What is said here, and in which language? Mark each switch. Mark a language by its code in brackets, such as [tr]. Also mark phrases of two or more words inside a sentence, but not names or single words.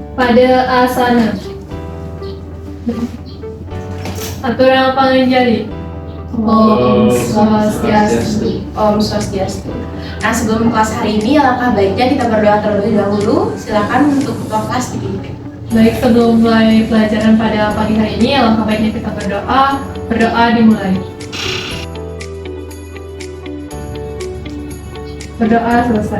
[ban] Ada asana. Aturan panjari. Om Swastiastu. Om Swastiastu. [id] Nah, sebelum kelas hari ini, alangkah baiknya kita berdoa terlebih dahulu. Silakan untuk ketua kelas dipimpin. Baik, sebelum mulai pelajaran pada pagi hari ini, alangkah baiknya kita berdoa. Berdoa dimulai. Berdoa selesai.